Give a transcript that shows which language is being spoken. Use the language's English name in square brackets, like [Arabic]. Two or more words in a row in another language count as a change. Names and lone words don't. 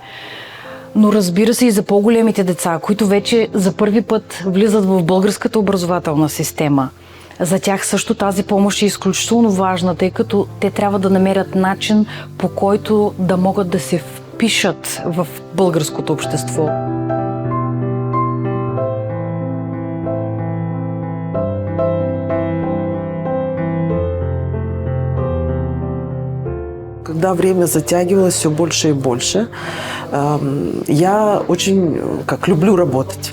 [Bulgarian] Но разбира се и за по-големите деца, които вече за първи път влизат в българската образователна система. За тях също тази помощ е изключително важна, тъй като те трябва да намерят начин, по който да могат да се впишат в българското общество. [Russian] Когда время затягивалось все больше и больше, я очень люблю работать.